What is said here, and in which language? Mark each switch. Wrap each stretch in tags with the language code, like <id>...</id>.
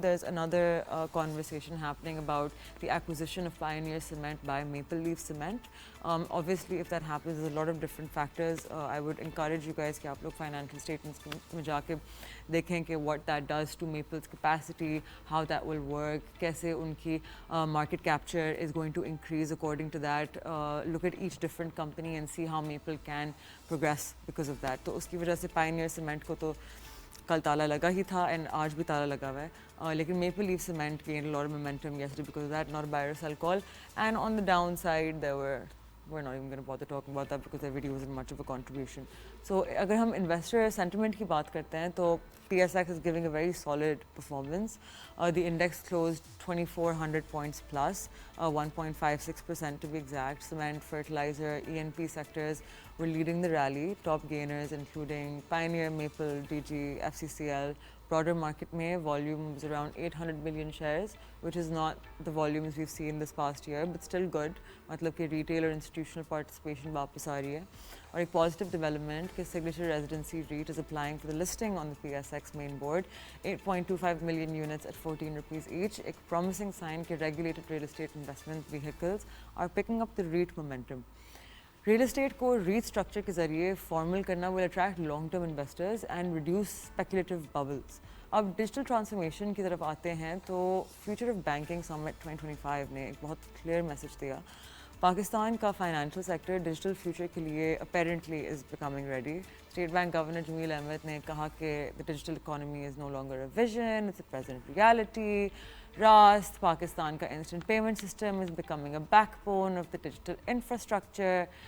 <en>There's another conversation happening about the acquisition of Pioneer Cement by Maple Leaf Cement. Obviously if that happens, there's a lot of different factors. I would encourage you guys</en> <hi>कि आप लोग financial statements में जाके देखें कि</hi> <en>what that does to Maple's capacity, how that will work, कैसे उनकी market capture is going to increase according to that. Look at each different company and see how Maple can progress because of that.</en> <hi>तो उसकी वजह से Pioneer Cement को तो कल ताला लगा ही था and आज भी ताला लगा हुआ है.</hi> <en>लेकिन Maple Leaf Cement gained a lot of momentum yesterday because of that, not a buy or sell call. And on the downside, we're not even going to bother talking about that because their video wasn't much of a contribution. So</en> <hi>अगर हम investor sentiment की बात करते हैं तो</hi> <en>PSX is giving a very solid performance. The index closed 2,400 points plus, 1.56% to be exact. Cement, fertilizer, E&P sectors were leading the rally. Top gainers including Pioneer, Maple, DG, FCCL. Broader market में volume was around 800 million shares, which is not the volumes we've seen this past year, but still good.</en> <hi>मतलब कि retail और institutional participation वापस आ रही है.</hi> <en>और एक positive development कि Signature Residency REIT is applying for the listing on the PSX main board, 8.25 million units at 14 rupees each. एक promising sign कि regulated real estate investment vehicles are picking up the REIT momentum. Real estate को REIT structure के ज़रिए formal करना will attract long-term investors and reduce speculative bubbles.</en> <hi>अब digital transformation की तरफ आते हैं तो Future of Banking Summit 2025 ने एक बहुत clear message दिया.</hi> <en>पाकिस्तान का financial sector digital future के लिए apparently is becoming ready. State Bank Governor Jameel Ahmed</en> <hi>ने कहा कि</hi> <en>the digital economy is no longer a vision, it's a present reality. Rast, Pakistan ka instant payment system is becoming a backbone of the digital infrastructure.</en>